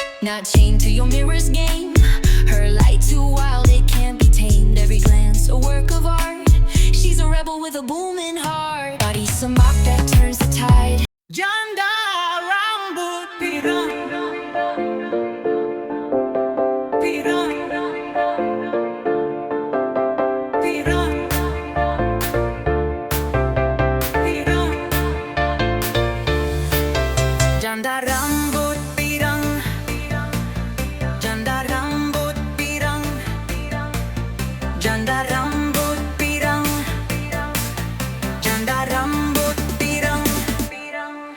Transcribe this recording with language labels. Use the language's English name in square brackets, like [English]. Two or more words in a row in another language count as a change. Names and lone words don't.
[English] not chained to your mirror's game. Her light too wild, it can't be tamed. Every glance a work of art. She's a rebel with a booming heart. Body semak that turns the tide. [Indonesian] Janda rambut pirang, pirang, pirang, pirang. Janda rambut pirang, janda rambut pirang, janda rambut pirang, janda rambut pirang, pirang.